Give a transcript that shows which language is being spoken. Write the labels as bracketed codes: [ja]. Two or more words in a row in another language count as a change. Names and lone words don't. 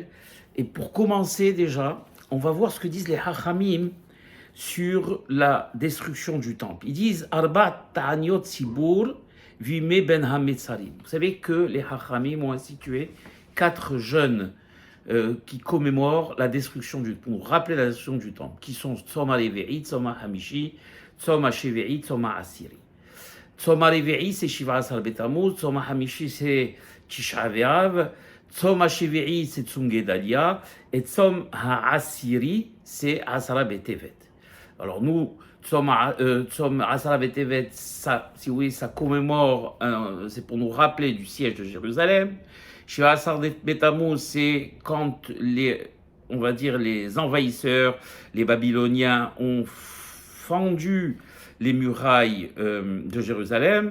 [fr] Et pour commencer déjà, on va voir ce que disent les Hachamim sur la destruction du temple. Ils disent [he] ארבע תעניות ציבור וימי בין המצרים. [fr] Vous savez que les Hachamim ont institué 4 jeûnes qui commémorent la destruction pour rappeler la destruction du temple, qui sont Tzom HaLevi'i, Tzom HaHamishi, Tzom HaShevi'i, Tzom HaAsiri. Tzom HaLevi'i, c'est Shiva Asar Betamuz, Tzom HaHamishi, c'est Tisha B'Av, Tzom HaShevi'i, c'est Tzum Gedalia, et Tzom HaAsiri, c'est Asara B'Tevet. Alors nous, Tzom Asara B'Tevet, ça, si vous voulez, ça commémore, c'est pour nous rappeler du siège de Jérusalem. Shiva Asar Betamuz, c'est quand on va dire les envahisseurs, les Babyloniens ont fendu les murailles de Jérusalem.